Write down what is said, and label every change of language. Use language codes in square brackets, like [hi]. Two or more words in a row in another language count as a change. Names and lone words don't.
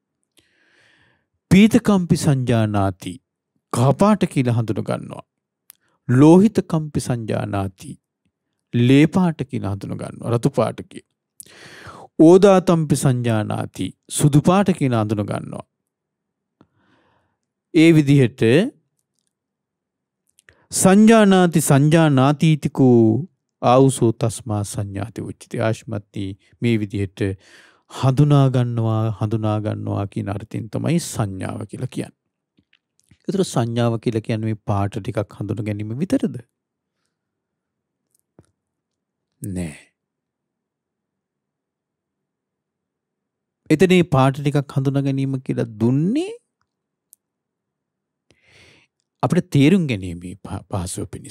[pi] පීතකම්පි සංජානාති [si] කහ පාට කියලා හඳුනගන්නවා. [pi] ලෝහිත කම්පි සංජානාති. [si] ලේ පාට කියලා හඳුන ගන්නවා. රතු පාට කියලා. [pi] ඕදාතම්පි සංජානාති. [si] සුදු පාට කියලා හඳුන ගන්නවා. ඒ විදිහට [pi] සංජානාති සංජානාතීතිකෝ ආවුසෝ තස්මා සංඥාති උච්චති. [si] ආශ්මත්ති මේ විදිහට හඳුනා ගන්නවා කියන අර්ථයෙන් තමයි සංඥාව කියලා කියන්නේ. ඒතර සංඥාව කියලා කියන්නේ මේ පාට ටිකක් හඳුන ගැනීම විතරද? නෑ. එතන මේ පාට ටිකක් හඳුනා ගැනීම කියලා දුන්නේ අපිට තේරුම් ගැනීමේ පහසුව පිණිස.